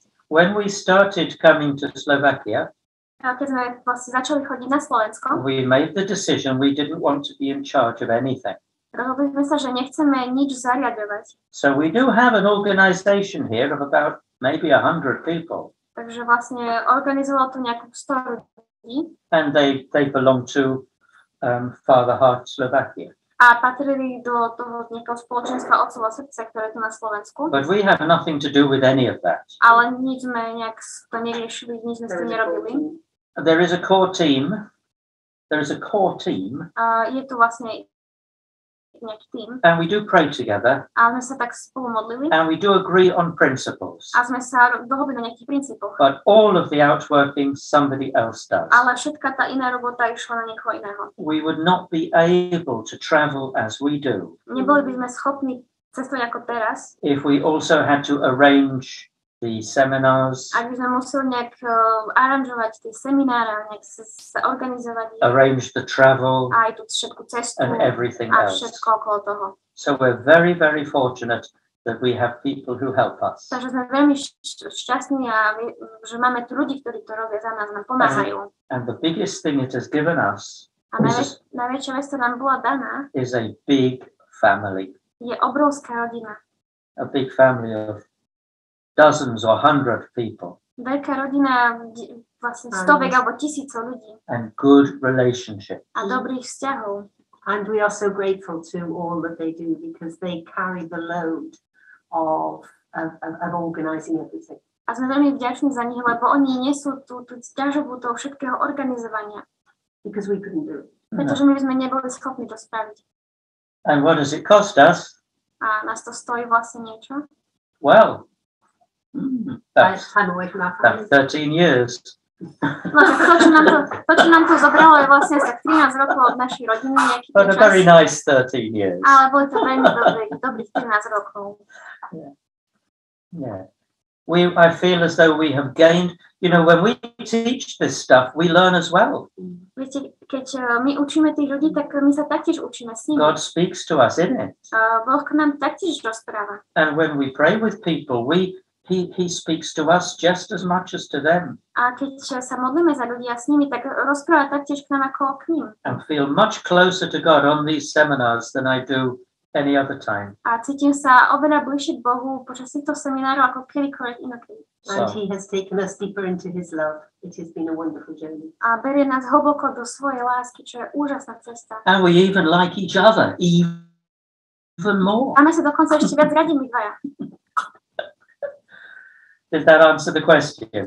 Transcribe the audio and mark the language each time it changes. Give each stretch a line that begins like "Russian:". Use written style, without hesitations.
English: When we started coming to Slovakia,
Slovak: Keď sme vlastne začali chodiť na Slovensko,
English: we made the decision we didn't want to be in charge of anything.
Slovak: rozhodli sme sa, že nechceme nič zariadovať.
English: So we do have an organization here of about maybe 100 people,
Slovak: Takže vlastne organizovalo to nejakú 100 ľudí
English: and they belong to Father Heart Slovakia.
Slovak: a patrili do toho nejakého spoločenstva Otcovo srdce, ktoré je tu na Slovensku.
English: But we have nothing to do with any of that.
Slovak: Ale nič sme nejak to neriešili, nič sme s tým nerobili.
English: There is a core team. There is a core team,
Slovak: Je tu vlastne nejaký tým
English: and we do pray together,
Slovak: a sme sa tak spolu modlili
English: and we do agree on principles.
Slovak: a sme sa dohodli na nejakých princípoch.
English: But all of the outworking somebody else does.
Slovak: Ale všetka tá iná robota išla na niekoho iného.
English: We would not be able to travel as we do
Slovak: Neboli by sme schopní cestovať ako teraz,
English: if we also had to arrange the seminars,
Slovak: ak by sme museli nejak aranžovať tie seminára, nejak sa organizovať
English: arrange the travel,
Slovak: aj tú všetku cestu
English: and everything
Slovak: a
English: else.
Slovak: všetko okolo toho.
English: So we're very, very fortunate that we have people who help us.
Slovak: Takže sme veľmi šťastní a že máme tu ľudí, ktorí to robia za nás, nám pomáhajú.
English: And the biggest thing it has given us
Slovak: A najväčšia vec, ktorá nám bola daná,
English: is a big family.
Slovak: Je obrovská rodina.
English: A big family of dozens or 100 people.
Slovak: Veľká rodina, vlastne stovek alebo tisícov ľudí.
English: And good relationship.
Slovak: A dobrých vzťahov.
English: And we are so grateful to all that they do because they carry the load of organizing everything.
Slovak: A sme veľmi vďační za nich, lebo oni nesú tú ťažobu toho všetkého organizovania.
English: Because we couldn't do it.
Slovak: Pretože my sme neboli schopní to spraviť.
English: And what does it cost us?
Slovak: A nás to stojí vlastne niečo.
English: Well, that's time away from our family. 13 years.
Slovak: No tak to, čo nám to zobralo, je vlastne tak 13 rokov od našej rodiny, nejaký
English: But a
Slovak: čas.
English: very nice 13 years.
Slovak: Ale boli to veľmi dobrých 13 rokov.
English: Yeah. I feel as though we have gained, when we teach this stuff, we learn as well.
Slovak: Viete, keď my učíme tých ľudí, tak my sa taktiež učíme s nimi.
English: God speaks to us in it.
Slovak: Boh k nám taktiež rozpráva.
English: And when we pray with people, He speaks to us just as much as to them.
Slovak: A keď sa modlíme za ľudí a s nimi, tak rozpráva taktiež k nám ako k ním.
English: And feel much closer to God on these seminars than I do any other time.
Slovak: A cítim sa oveľa bližšie k Bohu počas týchto seminárov ako kedykoľvek inokedy.
English: And he has taken us deeper into his love. It has been a wonderful journey.
Slovak: A berie nás hlboko do svojej lásky, čo je úžasná cesta.
English: And we even like each other, even more.
Slovak: A my sa dokonca ešte viac radíme dvaja.
English: Did that answer the question?